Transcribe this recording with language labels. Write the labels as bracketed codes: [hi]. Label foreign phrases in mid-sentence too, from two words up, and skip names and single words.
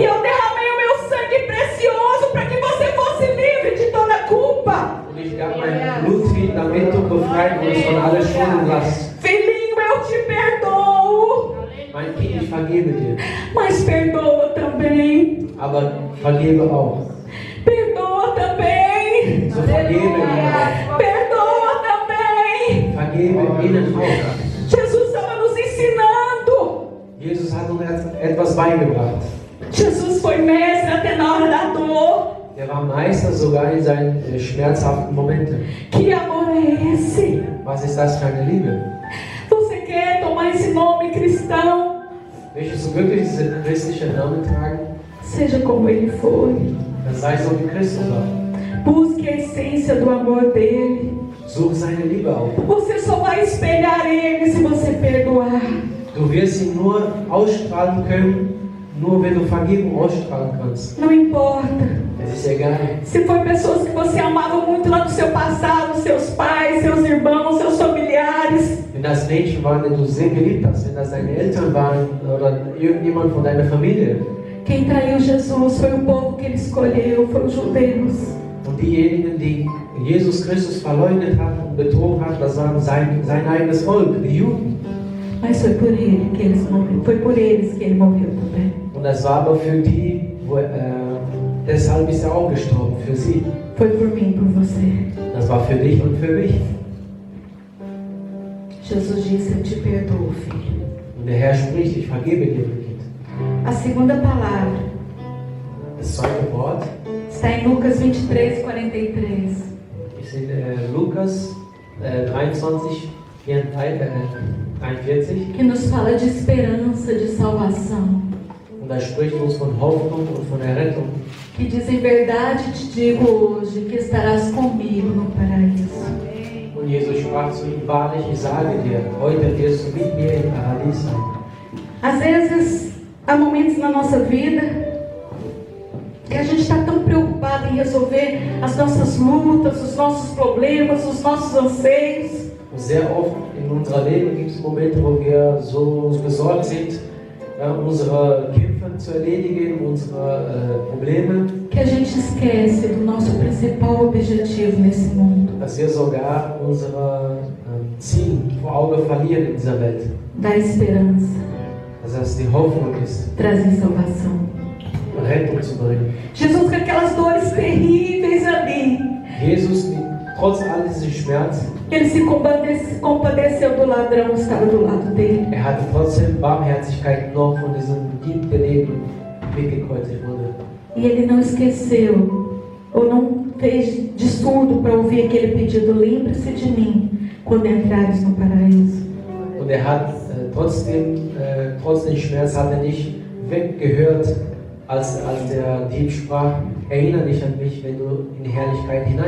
[pt] E eu derramei o meu sangue precioso para que você fosse livre de toda culpa. [de] Und ich gab mein Blut hin, damit du befreit wirst von aller Schuldenlast. [pt] Filhinho, eu te perdoo. [de] Mein Kind, ich vergebe dir. [pt] Mas perdoa também. [de] Aber vergebe auch. [pt] Perdoa também. [de] So vergebe ihnen auch. [pt] Perdoa também. [de] Vergebe ihnen auch. [pt] Jesus estava nos ensinando. [de] Jesus hat uns etwas beigebracht. [pt] Jesus foi mestre até na hora da dor. [de] Er war Meister sogar in seinen schmerzhaften Momenten. [pt] Que amor é esse? [de] Was ist das für eine Liebe? [pt] Você quer tomar esse nome cristão? [de] Möchtest du wirklich diesen christlichen Namen tragen? [pt] Seja como ele foi. [de] Dann sei so wie Christus war. [pt] Busque a essência do amor dele. [de] Suche seine Liebe auf. [pt] Você só vai espelhar ele se você perdoar. [de] Du wirst ihn nur ausstrahlen können, nur wenn du Vergebung ausstrahlen kannst. [pt] Não importa. [de] Es ist egal. [pt] Se foi pessoas que você amava muito lá no seu passado, seus pais, seus irmãos, seus familiares. [de] Wenn das Menschen waren, die du sehr geliebt hast, wenn das deine Eltern waren oder irgendjemand von deiner Familie. [pt] Quem traiu Jesus foi o povo que ele escolheu, foram os judeus. [de] Und diejenigen, die Jesus Christus verleugnet haben und betrogen haben, das waren sein eigenes Volk, die Juden. [pt] Mas foi por ele que eles morreram. Foi por eles que ele morreu também. [de] Und das war aber für die, deshalb ist er auch gestorben, für sie. [pt] Foi por mim, por você. [de] Das war für dich und für mich. [pt] Jesus disse, eu te perdoo, filho. [de] Und der Herr spricht, ich vergebe dir, mein Kind. [pt] A segunda palavra [de] Das zweite Wort [pt] está em Lucas 23, 43. [de] ist in Lukas 23, 43. [pt] Que nos fala de esperança, de salvação. [de] Und da spricht uns von Hoffnung und von Errettung. [pt] Que diz, em verdade te digo hoje, que estarás comigo no paraíso. [de] Und Jesus sprach zu ihm, wahrlich, ich sage dir, heute wirst du mit mir im Paradies sein. [pt] Às vezes, há momentos na nossa vida que a gente está tão preocupado em resolver as nossas lutas, os nossos problemas, os nossos anseios. [de] Und sehr oft in unserem Leben gibt es Momente, wo wir so besorgt sind, unsere Kämpfe zu erledigen, unsere Probleme. [pt] Que a gente esquece do nosso principal objetivo nesse mundo. [de] Dass wir sogar unsere Ziel vor Augen verlieren in dieser Welt. [pt] Da esperança. [de] Dass das die Hoffnung ist, [pt] trazer salvação. [de] Rettung zu bringen. [pt] Jesus com aquelas dores terríveis ali. [de] Jesus, trotz all dieses Schmerz, [pt] ele se compadeceu do ladrão que estava do lado dele. [de] Hatte trotzdem Barmherzigkeit noch von diesem Dieb, der neben weggekreuzigt wurde. [pt] E ele não esqueceu, ou não fez de surdo para ouvir aquele pedido, lembre-se de mim quando entrares no paraíso. [de] Und hat trotz dem Schmerz hat nicht weggehört, als der Dieb sprach, erinnere dich an mich, wenn du in die Herrlichkeit hineingehst.